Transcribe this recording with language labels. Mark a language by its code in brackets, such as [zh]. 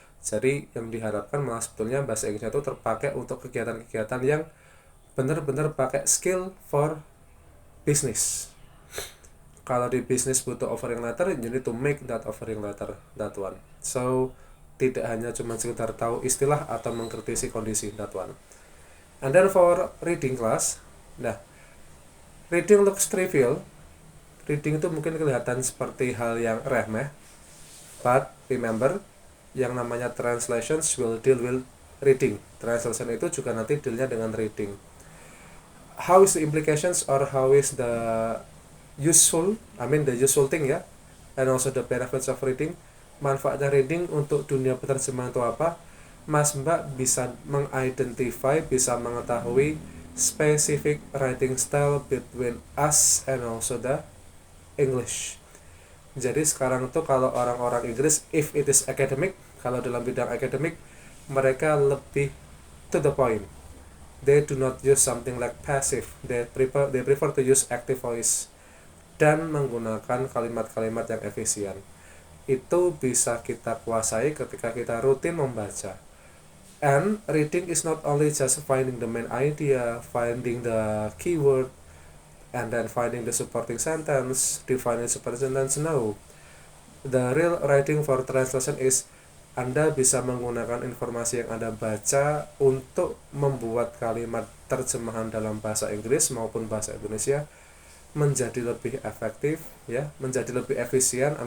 [id] Jadi yang diharapkan malah sebetulnya bahasa Inggrisnya itu terpakai untuk kegiatan-kegiatan yang benar-benar pakai [en] skill for business. [id] Kalau di bisnis butuh offering letter, [en] you need to make that offering letter, that one. [id] So tidak hanya cuma sekedar tahu istilah atau mengkritisi kondisi, [en] that one. And then for reading class, nah, reading looks trivial. [id] Reading itu mungkin kelihatan seperti hal yang remeh, [en] but remember, [id] yang namanya [en] translations will deal with reading. [id] Translation itu juga nanti dealnya dengan reading. [en] How is the implications or how is the useful thing ya, and also the benefits of reading. [id] Manfaatnya reading untuk dunia penerjemahan itu apa? Mas Mbak bisa mengidentify, bisa mengetahui [en] specific writing style between us and also the English. [id] Jadi sekarang tuh kalau orang-orang Inggris, [en] if it is academic, [id] kalau dalam bidang akademik, mereka lebih [en] to the point. They do not use something like passive. They prefer to use active voice [id] dan menggunakan kalimat-kalimat yang efisien. Itu bisa kita kuasai ketika kita rutin membaca. [en] And reading is not only just finding the main idea, finding the keyword, and then finding the supporting sentence, defining supporting sentence. No. The real writing for translation is [id] Anda bisa menggunakan informasi yang Anda baca untuk membuat kalimat terjemahan dalam bahasa Inggris maupun bahasa Indonesia menjadi lebih efektif ya, menjadi lebih efisien.